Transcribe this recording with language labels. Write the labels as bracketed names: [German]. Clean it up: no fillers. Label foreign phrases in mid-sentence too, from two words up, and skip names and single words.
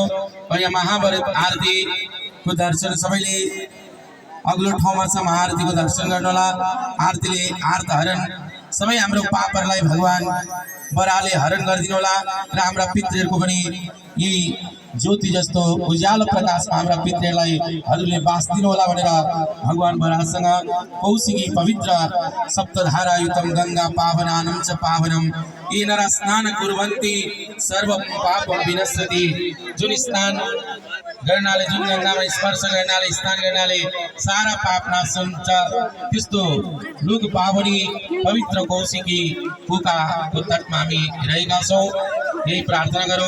[Nepali] यहाँ महाभारत आरतीको दर्शन सबैले अग्लो ठाउँमा छ महाआरतीको दर्शन गर्नु होला आरतीले आर्त हरण सबै हाम्रो पापहरूलाई भगवान बराले हरण गरिदिनु होला र हाम्रा पितृहरूको पनि यही ज्योति जस्तो उज्यालो प्रकाशमा हाम्रा पितृहरूलाई हजुरले बास दिनुहोला भनेर भगवान बराहसँग [Sanskrit] कौशिकी पवित्र सप्तधारायुतम गंगा पावनानं च पावनम ये नर स्नान कुर्वन्ति सर्व पाप विनश्यति। [Nepali] जुन स्नान गर्नाले जुन गंगामा स्पर्श गर्नाले स्नान गर्नाले सारा पाप नाश हुन्छ त्यस्तो लुग पावनी पवित्र कौशिकी कुकाको तटमा हामी रहेका छौँ। यही प्रार्थना गरौँ।